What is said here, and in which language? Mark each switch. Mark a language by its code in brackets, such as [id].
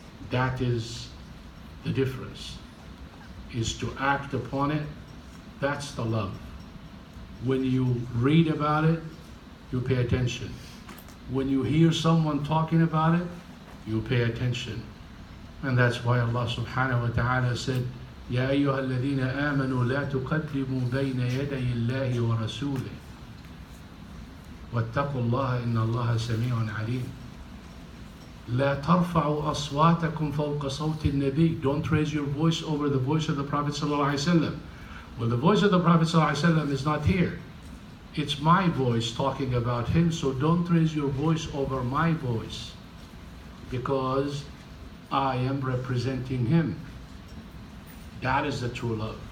[en] That is the difference, is to act upon it. That's the love. When you read about it, you pay attention. When you hear someone talking about it, you pay attention. And that's why Allah subhanahu wa ta'ala said, [ar] يَا أَيُّهَا الَّذِينَ آمَنُوا لَا تُقَدِّمُوا بَيْنَ يَدَيِ اللَّهِ وَرَسُولِهِ وَاتَّقُوا اللَّهَ إِنَّ اللَّهَ سَمِيعٌ عَلِيمٌ. لا ترفعوا أصواتكم فوق صوت النبي. [en] Don't raise your voice over the voice of the Prophet sallallahu alaihi wasallam. Well, the voice of the Prophet sallallahu alaihi wasallam is not here. It's my voice talking about him, so don't raise your voice over my voice, because I am representing him. That is the true love.